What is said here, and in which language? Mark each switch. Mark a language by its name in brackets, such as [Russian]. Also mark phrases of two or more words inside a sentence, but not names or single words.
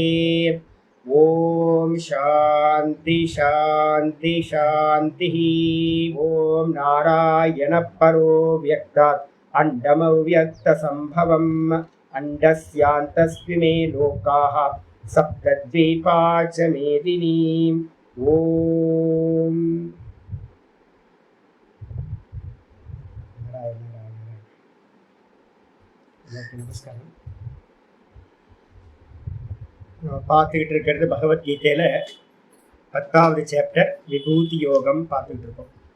[Sanskrit] ओम शांति शांति शांति। ओम नारायण परो व्यक्तात् अंडमव्यक्त संभवम् अंडस्यान्तस्मिमे लोकाः सप्तद्वीपा च मेदिनी। [Tamil] ओम நமஸ்காரம். பார்த்துக்கிட்டு இருக்கிறது பகவத்கீதையில 10வது சாப்டர் விபூதி யோகம் பார்த்துக்கிட்டு இருக்கோம்.